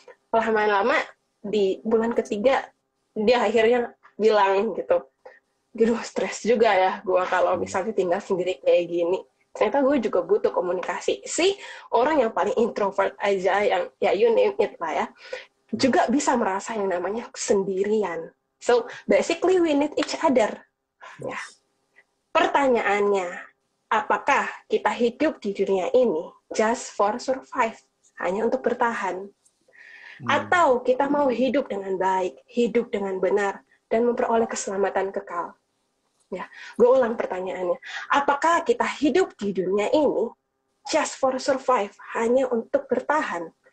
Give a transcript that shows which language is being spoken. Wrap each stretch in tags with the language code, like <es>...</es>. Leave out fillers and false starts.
<id>Lama-lama di bulan ketiga dia akhirnya bilang gitu, gitu stres juga ya gue kalau misalnya tinggal sendiri kayak gini. Ternyata gue juga butuh komunikasi. Si orang yang paling introvert aja, yang ya</id> <en>you name it</en> <id>lah ya, juga bisa merasa yang namanya sendirian.</id> <en>So basically we need each other. Ya.</en> <id>Pertanyaannya, apakah kita hidup di dunia ini</id> <en>just for survive,</en> <id>hanya untuk bertahan? Atau kita mau hidup dengan baik, hidup dengan benar, dan memperoleh keselamatan kekal? Ya, gue ulang pertanyaannya. Apakah kita hidup di dunia ini</id> <en>just for survive,</en> <id>hanya untuk bertahan?</id>